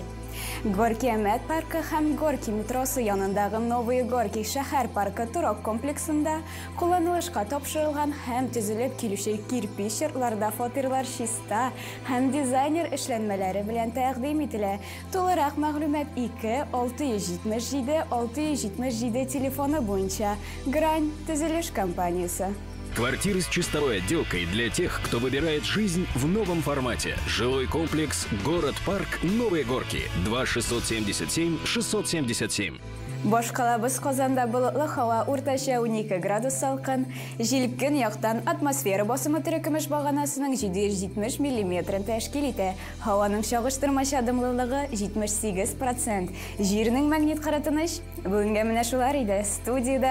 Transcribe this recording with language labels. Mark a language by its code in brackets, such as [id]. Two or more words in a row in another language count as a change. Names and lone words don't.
[tt] Горки Әмәт паркы һәм Горки метросы янындагы Новые Горки шәһәр паркы торак комплексында кулланылышка тапшырылган һәм төзелеп килүче кирпич йортларда фатирлар чиста һәм дизайнер эшләнмәләре белән тәкъдим ителә. Тулырак мәгълүмат 2-677-677 телефоны буенча Грань төзелеш компаниясе. [ru] Квартиры с чистовой отделкой для тех, кто выбирает жизнь в новом формате. Жилой комплекс «Город-парк. Новые Горки». 2-677-677. [tt] Башкалабыз Казанда болытлы һава уртача 12 градус салкын, җил көньяктан атмосфера басымы төркемеш баганасының 770 мм тәшкил итә. Һаваның чагыштырмача дымлылыгы 78%. Җирнең магнит кыратыныш бүгенгә менә шулар иде.